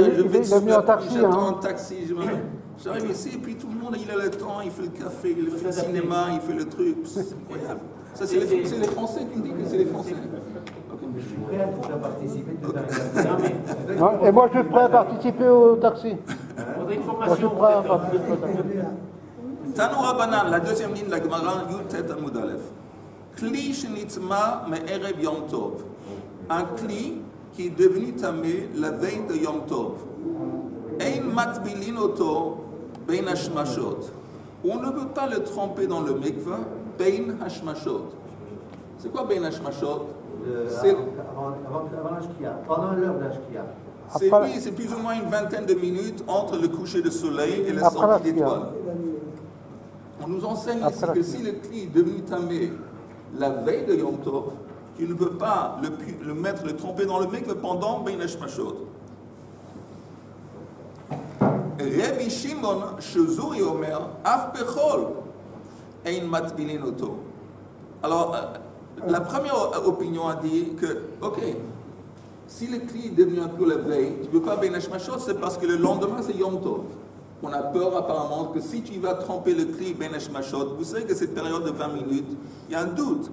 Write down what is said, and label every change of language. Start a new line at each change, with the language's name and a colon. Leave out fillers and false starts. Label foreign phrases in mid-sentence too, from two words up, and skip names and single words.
French: Je vais j'attends un taxi. J'arrive ici et puis tout le monde, il a le temps, il fait le café, il fait le cinéma, il fait le truc. C'est incroyable. Ça, c'est les Français qui me disent que c'est les Français. Je suis prêt à participer tout à l'heure. Et moi, je suis prêt à participer au taxi. Faudrait une formation. Moi, je suis prêt à participer au taxi.
Hebrew: תנו רבנן,
French: la deuxième ligne de la Gemara,
Hebrew: יט עמוד א. כלי שנטמא מערב יום טוב.
French: Un kli qui est devenu tamé la veille de Yom Tov.
Hebrew: אין מטבילין אותו בין השמשות.
French: On ne peut pas le tremper dans le mikveh
Hebrew: בין השמשות.
French: C'est quoi
Hebrew: בין השמשות?
French: Avant la shkia, pendant l'heure de la shkia. C'est plus ou moins une vingtaine de minutes entre le coucher du soleil et la sortie d'étoiles. On nous enseigne ici que si le kli est devenu tamé la veille de Yom Tov, tu ne peux pas le tremper dans le mikveh pendant
Hebrew: בין השמשות. רבי שמעון שזורי אומר אף בכלי אין מטבילין אותו.
French: Alors, la première opinion a dit que, ok, si le kli est devenu un peu la veille, tu ne peux pas
Hebrew: בין השמשות,
French: c'est parce que le lendemain c'est Yom Tov. On a peur apparemment que si tu vas tremper le kli
Hebrew: בין השמשות,
French: vous savez que cette période de 20 minutes, il y a un doute.